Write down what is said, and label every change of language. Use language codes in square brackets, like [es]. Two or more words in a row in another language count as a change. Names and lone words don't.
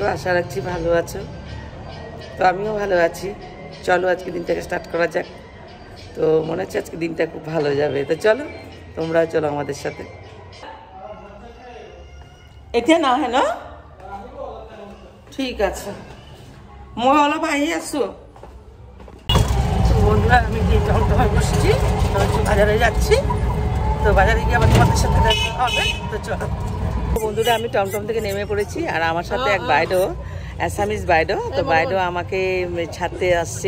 [bn] আশা রাখছি ভালো আছো। তো আমিও ভালো আছি। চলো আজকে দিনটাকে স্টার্ট করা যাক। তো মনে হচ্ছে আজকে দিনটা খুব ভালো যাবে। তো চলো, তোমরা চলো আমাদের সাথে। এটা না হ্যাঁ না, ঠিক আছে। [as] মই অলপ আহি আছো। [bn] বন্ধুরা আমি গিয়ে টমটমে বসছি, বাজারে যাচ্ছি। তো বাজারে গিয়ে আবার তোমাদের সাথে দেখা হবে। তো চলো বন্ধুরা, আমি টমটম থেকে নেমে পড়েছি। আর আমার সাথে এক বাইডো, অ্যাসামিজ বাইডো। তো বাইডো আমাকে ছাড়তে আসছে।